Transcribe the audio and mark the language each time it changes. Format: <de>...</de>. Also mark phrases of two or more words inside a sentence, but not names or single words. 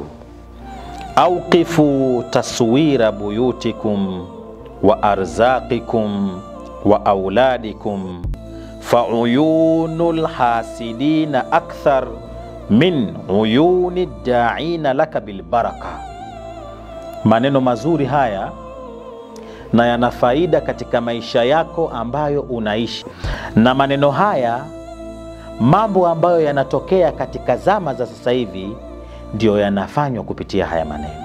<ar>أوقفوا تصوير بيوتكم وأرزاقكم وأولادكم فعيون الحاسدين أكثر من عيون الداعين لك بالبركة.</ar> <sw>Maneno mazuri haya na yana faida katika maisha yako ambayo unaishi. Na maneno haya, mambo ambayo yanatokea katika zama za sasa hivi ndio yanafanywa kupitia haya maneno.</sw>